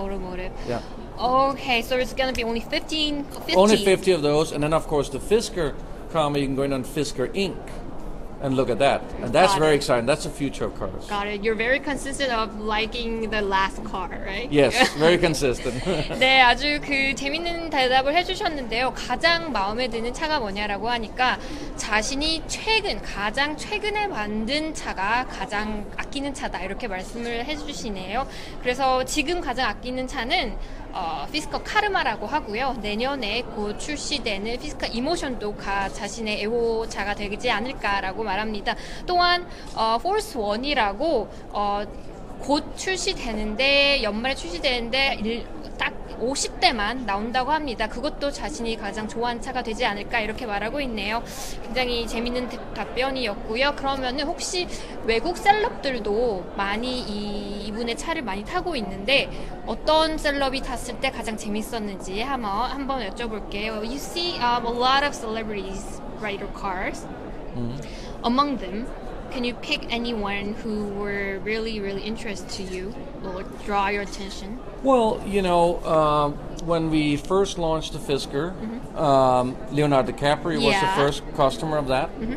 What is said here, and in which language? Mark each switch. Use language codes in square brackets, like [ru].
[en] Automotive. Yeah. Okay, so it's going to be only 50. Only 50 of those, and then of course the Fisker Karma, you can go in on Fisker Inc. and look at that. And that's very exciting. That's the future of cars. Got it. You're very consistent of liking the last car, right? Yes, very consistent. [ko] 네, 아주 재밌는 대답을 해주셨는데요. 가장 마음에 드는 차가 뭐냐라고 하니까 자신이 가장 최근에 만든 차가 가장 아끼는 차다 이렇게 말씀을 해주시네요. 그래서 지금 가장 아끼는 차는 피스커 카르마라고 하고요. 내년에 곧 출시되는 피스커 이모션도 자신의 애호차가 되지 않을까라고 말합니다. 또한 포스 원이라고 곧 출시되는데 연말에 출시되는데 딱 50대만 나온다고 합니다. 그것도 자신이 가장 좋아하는 차가 되지 않을까 이렇게 말하고 있네요. 굉장히 재밌는 답변이었고요. 그러면은 혹시 외국 셀럽들도 많이 이분의 차를 많이 타고 있는데 어떤 셀럽이 탔을 때 가장 재밌었는지 한번 여쭤볼게요. [en] You see a lot of celebrities ride your cars. Among them, can you pick anyone who were really, really interesting to you or draw your attention? Well, when we first launched the Fisker, Leonardo DiCaprio was the first customer of that.